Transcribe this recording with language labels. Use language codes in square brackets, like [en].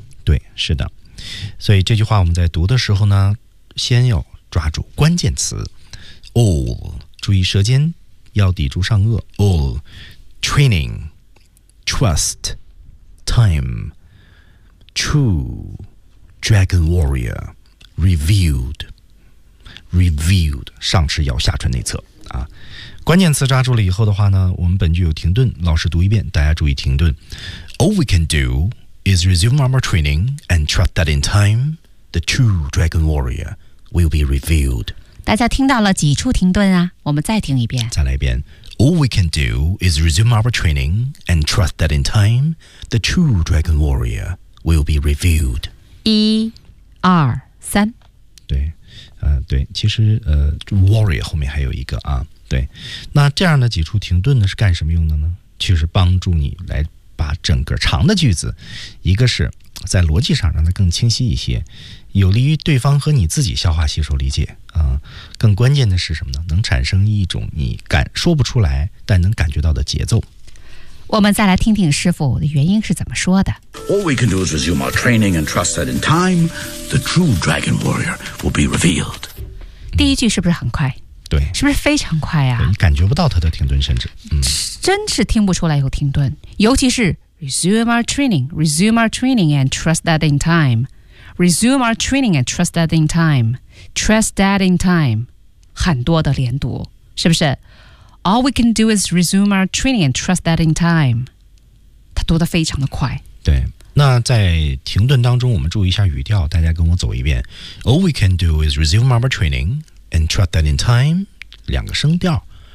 [zh] 对，是的。所以这句话我们在读的时候呢，先要抓住关键词 all， 注意舌尖要抵住上颚 all， training， trust， time， true， dragon warrior， revealed， revealed， 上齿咬下唇内侧啊。关键词抓住了以后的话呢，我们本句有停顿，老师读一遍，大家注意停顿。 [en] All we can doIs resume armor training and trust that in time, the true dragon warrior will be revealed. [zh] 大家听到了几处停顿啊？我们再听一遍。再来一遍。 [en] All we can do is resume armor training and trust that in time, the true dragon warrior will be revealed. [zh] 一、二、三。对，对，其实warrior 后面还有一个啊。对，那这样的几处停顿呢，是干什么用的呢？就是帮助你来。把整个长的句子，一个是在逻辑上让它更清晰一些，有利于对方和你自己消化吸收理解啊、更关键的是什么呢？能产生一种你感说不出来但能感觉到的节奏。我们再来听听师傅的原因是怎么说的。 [en] All we can do is resume our training and trust that in time, the true dragon warrior will be revealed. [zh] 第一句是不是很快？对，是不是非常快啊？你感觉不到它的停顿，甚至、嗯、真是听不出来有停顿。尤其是 [en] resume our training and trust that in time， resume our training and trust that in time， trust that in time， [zh] 很多的连读，是不是？ [en] All we can do is resume our training and trust that in time， [zh] 它读得非常的快。对，那在停顿当中我们注意一下语调，大家跟我走一遍。 [en] All we can do is resume our training and trust that in time， [zh] 两个声调。